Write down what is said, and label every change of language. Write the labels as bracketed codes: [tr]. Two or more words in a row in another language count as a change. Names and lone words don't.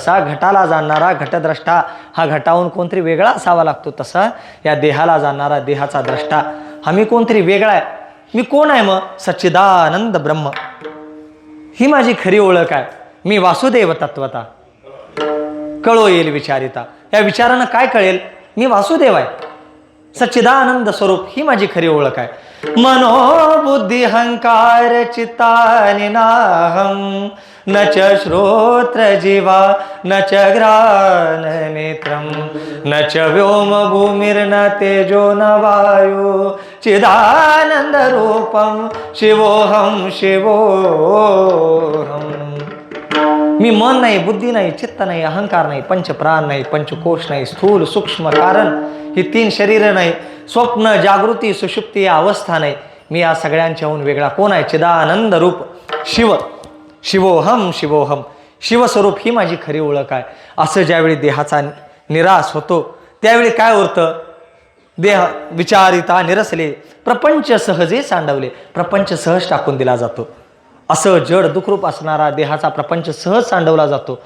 [mr] जसा घटाला जाणणारा घटद्रष्टा हा घटाहून कोणतरी वेगळा असावा लागतो, तसा या देहाला जाणणारा देहाचा द्रष्टा हा मी कोणतरी वेगळा आहे. मी कोण आहे मग? सच्चिदानंद ब्रह्म. ही माझी खरी ओळख आहे. मी वासुदेव तत्वता. कळो येईल विचारिता. या विचारानं काय कळेल? मी वासुदेव आहे, सच्चिदानंद स्वरूप. ही माझी खरी ओळख आहे. [sa] मनोबुद्धी हंकार चित्तानि नाहं न च श्रोत्र जीवा न च घ्राण नेत्रं न च व्योम भूमिर्न तेजो न वायु चिदानंद रूपं शिवोहम शिवोहम. [mr] मी मन नाही, बुद्धी नाही, चित्त नाही, अहंकार नाही, पंचप्राण नाही, पंचकोश नाही, स्थूल सूक्ष्म कारण ही 3 शरीर नाही, स्वप्न जागृती सुषुप्ती या अवस्था नाही. मी या सगळ्यांच्याहून वेगळा कोण आहे? [sa] चिदानंद रूप शिव. शिवोहम शिवोहम. [mr] शिवस्वरूप ही माझी खरी ओळख आहे. असं ज्यावेळी देहाचा निराश होतो त्यावेळी काय होतं? देह विचारिता निरसले, प्रपंच सहजे सांडवले. प्रपंच सहज टाकून दिला जातो. असं जड दुःखरूप असणारा देहाचा प्रपंच सहज सांडवला जातो.